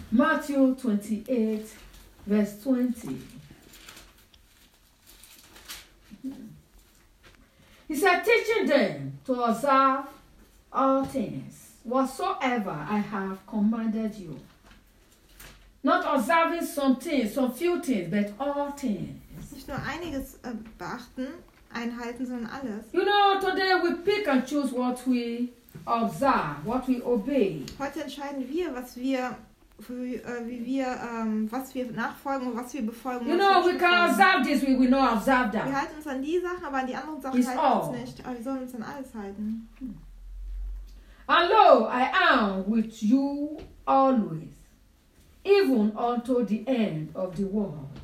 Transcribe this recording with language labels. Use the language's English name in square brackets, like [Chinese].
[English] Matthew 28, Vers 20. He said, teaching them to observe all things, whatsoever I have commanded you. Not observing some things, some few things, but all things. [German] Nicht nur einiges beachten, einhalten, sondern alles. [English] You know, today we pick and choose what we observe, what we obey. [German] Heute entscheiden wir, was wir, wie wir, was wir nachfolgen und was wir befolgen. [English] You know, we can observe this, we will not observe that. [German] Wir halten uns an die Sachen, aber an die anderen Sachen halten wir uns nicht. Aber wir sollen uns an alles halten. [English] And lo, I am with you always, even unto the end of the world.